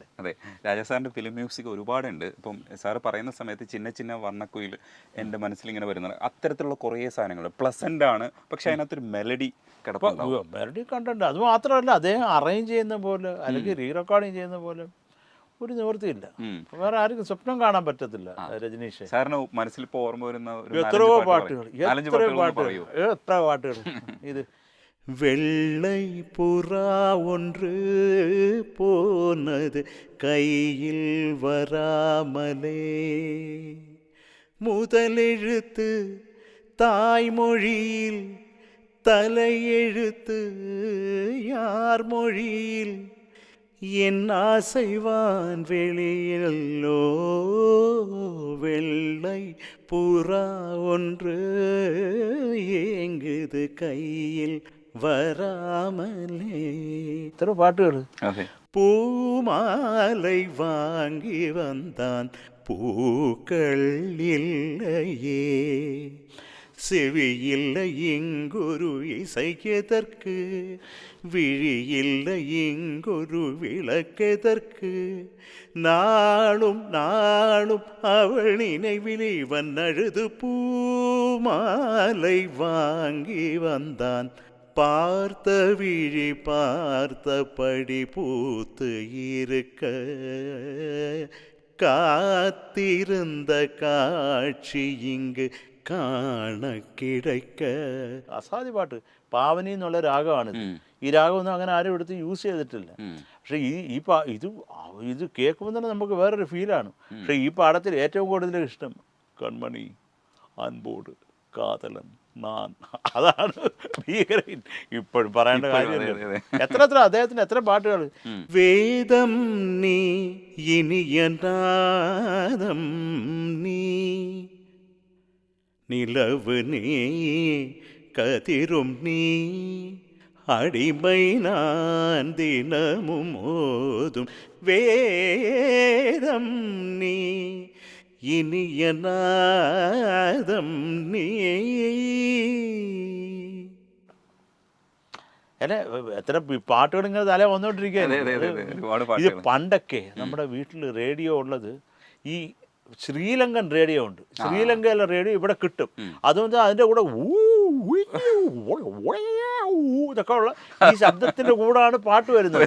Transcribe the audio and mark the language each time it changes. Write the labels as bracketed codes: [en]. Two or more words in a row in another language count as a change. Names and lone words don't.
[ml] അതെ, രാജാ സാറിൻ്റെ ഫിലിം മ്യൂസിക് ഒരുപാടുണ്ട്. ഇപ്പം സാറ് പറയുന്ന സമയത്ത് ചിന്ന ചിന്ന വർണ്ണക്കുയിൽ എൻ്റെ മനസ്സിലിങ്ങനെ വരുന്നത് അത്തരത്തിലുള്ള കുറേ സാധനങ്ങൾ പ്ലസൻ്റ് ആണ്, പക്ഷേ അതിനകത്തൊരു മെലഡി കിടപ്പുണ്ടാവും. മെലഡി കണ്ടുണ്ട്. അത് മാത്രമല്ല അദ്ദേഹം അറേഞ്ച് ചെയ്യുന്ന പോലെ അല്ലെങ്കിൽ റീ റെക്കോർഡിങ് ചെയ്യുന്ന പോലെ ഒരു നിവൃത്തിയില്ല. വേറെ ആർക്കും സ്വപ്നം കാണാൻ പറ്റത്തില്ല. രജനീഷ് സാറിന് മനസ്സിൽ ഇപ്പോൾ ഓർമ്മ വരുന്ന എത്രയോ പാട്ടുകൾ എത്ര പാട്ടുകൾ. ഇത് [ta] வெள்ளை புறா ஒன்று போனது கையில் வராமலே, முதலெழுத்து தாய்மொழியில், தலையெழுத்து யார் மொழியில், என் ஆசைவான் வெளியல்லோ, வெள்ளை புறா ஒன்று ஏங்குது கையில் വരാമലേ. [ml] ഇത്ര പാട്ടുകൾ. [ta] பூமாலை வாங்கி വந்தான் പൂക്കൾ இல்லையே, செவியில்லை இங்கொரு இசைக்கெதற்கு, விழியில்லை இங்கொரு விளக்கெதற்கு, நாளும் நாளும் அவள் நினைவில் இவன் அழுது பூமாலை வாங்கி வந்தான். பார்த்த விழி பார்த்தபடி பூத்து இருக்க, காத்திருந்த காட்சி இங்கு காண கிடைக்க. [ml] അസാധ്യ പാട്ട്. പാവനി എന്നുള്ള രാഗമാണിത്. ഈ രാഗമൊന്നും അങ്ങനെ ആരും എടുത്ത് യൂസ് ചെയ്തിട്ടില്ല. പക്ഷേ ഇത് കേൾക്കുമ്പോൾ തന്നെ നമുക്ക് വേറൊരു ഫീലാണ്. പക്ഷേ ഈ പാടത്തിൽ ഏറ്റവും കൂടുതൽ ഇഷ്ടം കൺമണി, അൻപോട്, കാതലൻ, നാൻ, അതാണ് ഭീകരൻ. ഇപ്പോഴും പറയേണ്ട കാര്യം. എത്ര അദ്ദേഹത്തിന് എത്ര പാട്ടുകൾ. [ta] வேதம் நீ இனியநாதம் நீ, நிலவு நீ கதிரும் நீ, அடிமை நான் தினமும் ஓதும் வேதம் நீ, இனிய நாதம் நீ. [ml] അല്ലെ എത്ര പാട്ടുകൾ ഇങ്ങനെ തല വന്നുകൊണ്ടിരിക്കുകയാണ്. ഇത് പണ്ടൊക്കെ നമ്മുടെ വീട്ടിൽ റേഡിയോ ഉള്ളത് ഈ ശ്രീലങ്കൻ റേഡിയോ ഉണ്ട്. ശ്രീലങ്കയിലെ റേഡിയോ ഇവിടെ കിട്ടും. അതുകൊണ്ട് അതിൻ്റെ കൂടെ ഇതൊക്കെ ഉള്ള ഈ ശബ്ദത്തിൻ്റെ കൂടാണ് പാട്ട് വരുന്നത്.